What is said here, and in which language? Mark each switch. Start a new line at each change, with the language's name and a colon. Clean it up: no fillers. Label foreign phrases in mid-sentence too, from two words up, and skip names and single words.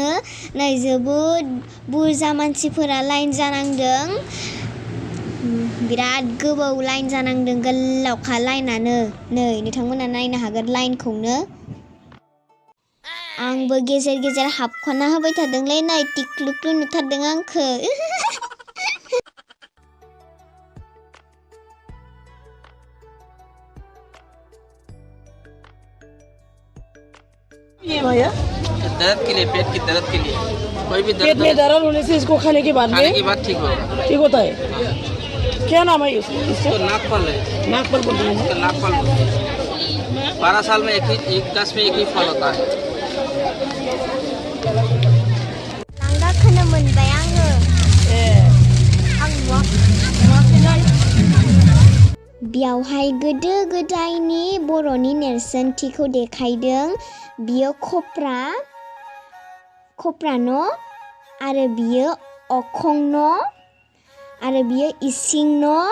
Bodo: नै जोबोद बुरजा मानसिफोरा लाइन जानांदों। बिराद गोबाव लाइन जानांदों, गोलावखा लाइनानो। नै नोंथांमोना नायनो हागोन लाइनखौनो। आंबो गेजेर हाबख'ना होबाय थादोंलै। नै टिक्लुक्लु नुथारदों आंखौ।
Hindi: ये भैया दर्द के लिए, पेट की दर्द के लिए, कोई भी पेट में दर्द होने से इसको खाने के बाद ठीक होगा। ठीक होता है। क्या नाम है इसका? नागफल है। नागफल बोलते हैं। नागफल 12 साल में एक दस में एक ही फल होता है।
Bodo: लांगा खोनो मोनबाय आङो। बेयावहाय गोदो गोदायनि बर'नि नेरसोनथिखौ देखायदों। बियो खप्रा न', आरो बियो अखं न', आरो बियो इसिं न'।